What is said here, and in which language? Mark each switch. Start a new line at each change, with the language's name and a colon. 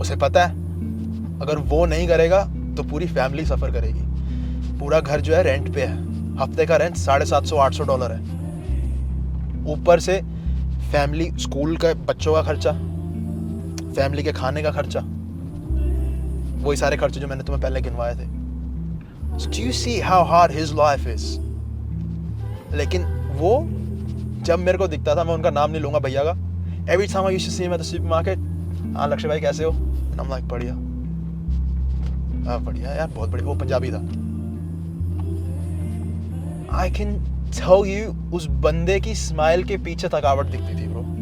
Hindi: उसे पता है अगर वो नहीं करेगा तो पूरी फैमिली सफ़र करेगी। पूरा घर जो है रेंट पे है, हफ्ते का रेंट $750-800 है, ऊपर से फैमिली स्कूल का बच्चों का खर्चा, फैमिली के खाने का खर्चा, वही सारे खर्चे जो मैंने तुम्हें पहले गिनवाए थे।
English: So do you see how hard his life is?
Hindi: लेकिन वो जब मेरे को दिखता था, मैं उनका नाम नहीं लूँगा भैया का,
English: every time I used to see him at the supermarket,
Hindi: हाँ लक्ष्य भाई कैसे हो,
English: and I'm like
Hindi: बढ़िया, बढ़िया यार, बहुत बढ़िया। वो पंजाबी था।
English: I can tell you
Hindi: उस बंदे की स्माइल के पीछे थकावट दिखती थी ब्रो।